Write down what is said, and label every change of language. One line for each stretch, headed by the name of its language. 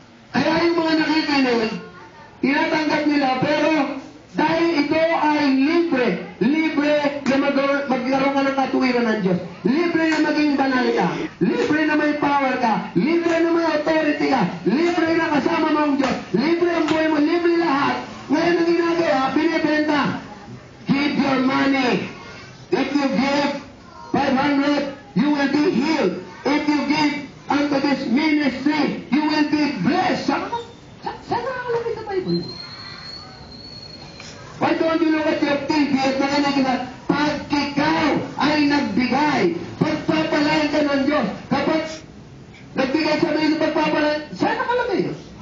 Filipino: Kaya yung mga nakikinig, tinatanggap nila, pero dahil ito ay libre na magkaroon ka ng katuwiran ng Diyos, libre na maging banal ka, libre na may power ka, libre na may authority ka, libre na kasama mo ang Diyos, libre ang buhay mo, libre lahat. Ngayon ang ginagawa, binibenta.
English: Give your money. If you give 500, you will be healed. If you give unto this ministry, you will be blessed.
Filipino: Saan nakakalagay sa Bible?
English: Why don't you look at your TV
Filipino: at nakinig na pag ikaw ay nagbigay, pagpapalain ka ng Diyos. Kapag nagbigay sa mga pagpapalain, saan nakalagay yun?